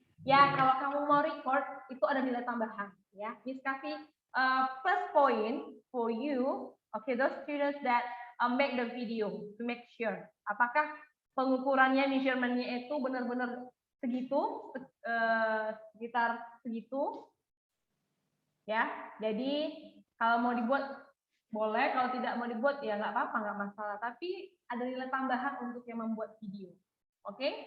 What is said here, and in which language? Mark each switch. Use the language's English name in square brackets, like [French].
[Indonesian] Ya, kalau kamu mau record, itu ada nilai tambahan. Ya, Miss kasih [English] plus point for you. Okay, those students that make the video to make sure. [Indonesian] Apakah pengukurannya, measurement-nya itu benar-benar segitu, sekitar segitu. Ya, jadi kalau mau dibuat boleh, kalau tidak mau dibuat ya nggak apa-apa, nggak masalah. Tapi ada nilai tambahan untuk yang membuat video. Oke?